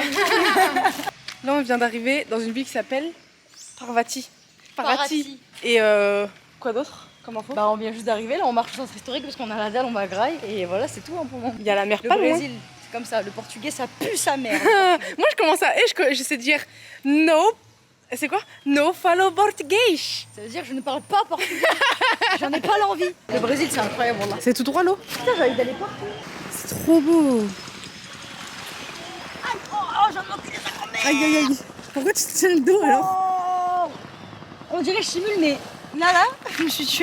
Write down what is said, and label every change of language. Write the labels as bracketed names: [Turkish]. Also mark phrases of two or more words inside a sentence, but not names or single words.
[French] Là, on vient d'arriver dans une ville qui s'appelle Parvati. Parvati. Et quoi d'autre comme info? Bah, on vient juste d'arriver, là on marche au centre historique parce qu'on a la dalle, on va à Graille et voilà, c'est tout hein, pour moi. Il y a la mer Le pas loin. Brésil, c'est comme ça, le portugais ça pue sa mère. Moi, je commence à. Je sais dire no. C'est quoi? [Portuguese] No follow português. [French] Ça veut dire que je ne parle pas portugais. J'en ai pas l'envie. Le Brésil c'est incroyable, là. C'est tout droit l'eau? Putain, j'ai envie d'aller partout. C'est trop beau. Aïe, oh, j'en ai enculé sa grand-mère. Aïe aïe aïe. Pourquoi tu te tiens le dos alors? Oh, on dirait que je simule, mais là, je me suis tuée.